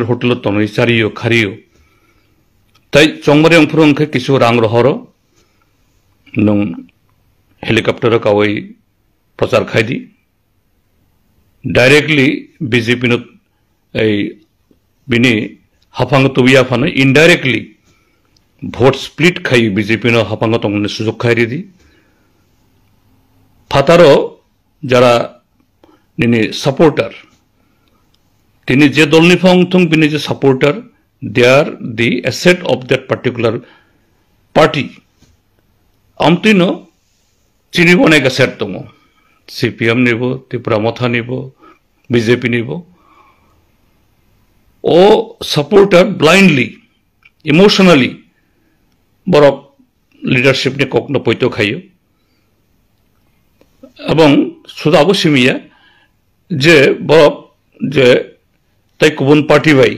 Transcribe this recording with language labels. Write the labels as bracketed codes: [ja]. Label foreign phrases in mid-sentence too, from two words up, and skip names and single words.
[trp] होटेल तनई चारियो खारियो ताई चौंगमारी अंफुरंखे किछु रांग रहरो नों हेलिकॉप्टर कावई प्रचार खाइदी डायरेक्टली बीजेपी नो बिनी हाफांग तुबिया फानो [en] indirectly vote split [trp] खाई बीजेपी नो हाफांग तंगने सुजुग खाई दी फातारो जरा निनी सपोर्टर तिनी जे दलनि फांगथुंग बिनी जे सपोर्टर [en] they are the asset of that particular party. [trp] Amtino चिनिबने का सेट दंगो CPM निबो त्रिपुरा मथा निबो BJP निबो ओ सपोर्टर [en] blindly emotionally [trp] बरक लीडरशिप ने कोकनो पयतो खायो एवं सुदाबो सिमिया जे बरक जे तै गुबुन पार्टी बाई